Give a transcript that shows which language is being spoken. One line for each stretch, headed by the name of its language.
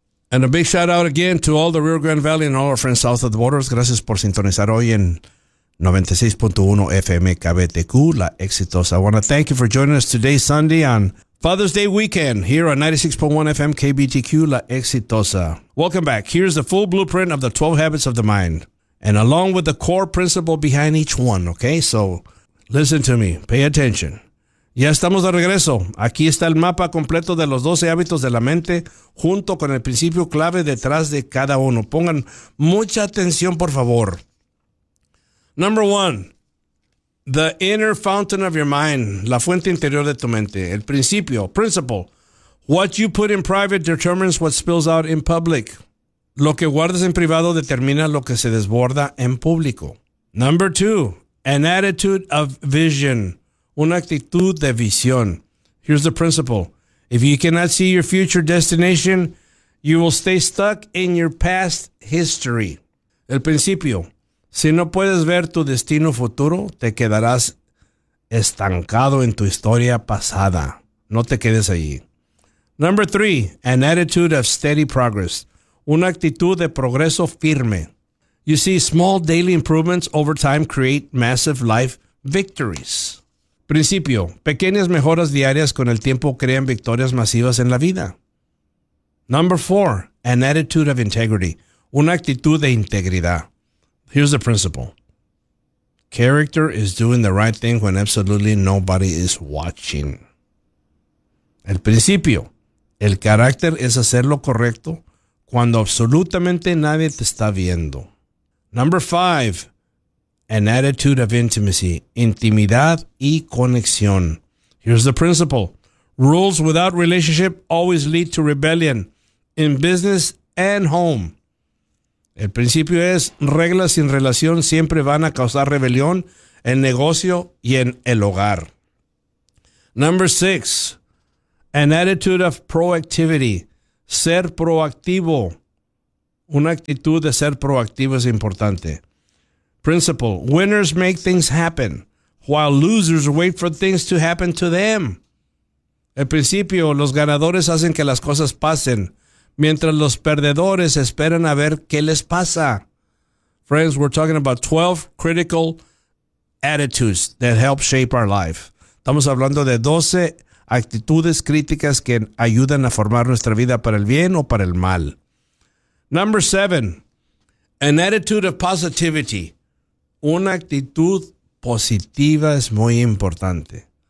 English: And a big shout out again to all the Rio Grande Valley and all our friends south of the borders.
Spanish: Gracias por sintonizar hoy en 96.1 FM KBTQ, La Exitosa.
English: I want to thank you for joining us today, Sunday, on Father's Day weekend here on 96.1 FM KBTQ, La Exitosa. Welcome back. Here's the full blueprint of the 12 habits of the mind and along with the core principle behind each one. Okay, so listen to me. Pay attention.
Spanish: Ya estamos de regreso. Aquí está el mapa completo de los 12 hábitos de la mente junto con el principio clave detrás de cada uno. Pongan mucha atención, por favor.
English: Number one, the inner fountain of your mind,
Spanish: la fuente interior de tu mente. El principio, principle.
English: What you put in private determines what spills out in public.
Spanish: Lo que guardas en privado determina lo que se desborda en público.
English: Number two, an attitude of vision.
Spanish: Una actitud de visión.
English: Here's the principle. If you cannot see your future destination, you will stay stuck in your past history.
Spanish: El principio. Si no puedes ver tu destino futuro, te quedarás estancado en tu historia pasada. No te quedes allí.
English: Number three, an attitude of steady progress.
Spanish: Una actitud de progreso firme.
English: You see, small daily improvements over time create massive life victories.
Spanish: Principio, pequeñas mejoras diarias con el tiempo crean victorias masivas en la vida.
English: Number four, an attitude of integrity.
Spanish: Una actitud de integridad.
English: Here's the principle. Character is doing the right thing when absolutely nobody is watching.
Spanish: El principio, el carácter es hacer lo correcto cuando absolutamente nadie te está viendo.
English: Number five, an attitude of intimacy,
Spanish: intimidad y conexión.
English: Here's the principle. Rules without relationship always lead to rebellion in business and home.
Spanish: El principio es, reglas sin relación siempre van a causar rebelión en negocio y en el hogar.
English: Number six, an attitude of proactivity,
Spanish: ser proactivo. Una actitud de ser proactivo es importante.
English: Principle, winners make things happen, while losers wait for things to happen to them.
Spanish: El principio, los ganadores hacen que las cosas pasen, mientras los perdedores esperan a ver qué les pasa.
English: Friends, we're talking about 12 critical attitudes that help shape our life.
Spanish: Estamos hablando de 12 actitudes críticas que ayudan a formar nuestra vida para el bien o para el mal.
English: Number 7, an attitude of positivity.
Spanish: Una actitud positiva es muy importante.